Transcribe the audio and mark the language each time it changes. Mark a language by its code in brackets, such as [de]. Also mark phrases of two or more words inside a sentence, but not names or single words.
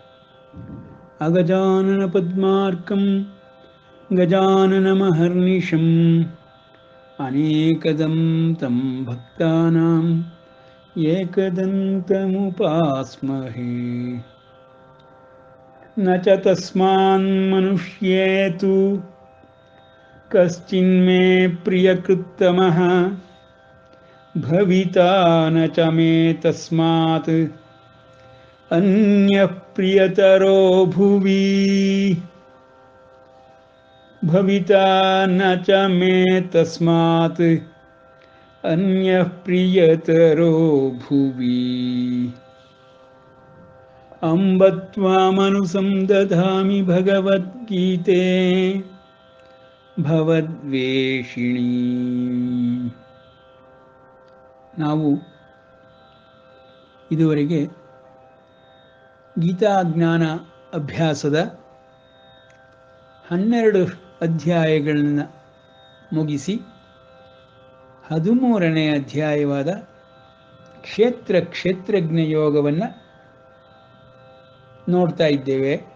[sa] ಅಗಜಾನನ ಪದ್ಮಾರ್ಕಂ ಗಜಾನನಮಹರ್ನಿಶಂ ಅನೇಕದಂ ತಂ ಭಕ್ತಾನಾಂ ಏಕದಂತಮುಪಾಸ್ಮಹೇ. ನ ಚ ತಸ್ಮಾನ್ಮನುಷ್ಯೇತು ಕಶ್ಚಿನ್ಮೇ ಪ್ರಿಯಕೃತ್ತಮಃ ಭವಿತಾ ನ ಚ ಮೇ ತಸ್ಮಾತ್ ಅನ್ಯಃ ಪ್ರಿಯತರೋ ಭುವಿ. ಭವಿತಾ ನ ಚ ಮೇ ತಸ್ಮಾತ್ ಅನ್ಯಃ ಪ್ರಿಯತರೋ ಭುವಿ. ಅಂಬ ತ್ವಾಮನುಸಂದಧಾಮಿ ಭಗವದ್ಗೀತೆ ಭವದ್ವೇಷಿಣೀ. [kn] ನಾವು ಇದುವರೆಗೆ ಗೀತಾಜ್ಞಾನ ಅಭ್ಯಾಸದ 12 ಅಧ್ಯಾಯಗಳನ್ನು ಮುಗಿಸಿ 13ನೇ ಅಧ್ಯಾಯವಾದ ಕ್ಷೇತ್ರಜ್ಞ ಯೋಗವನ್ನು ನೋಡ್ತಾ ಇದ್ದೇವೆ.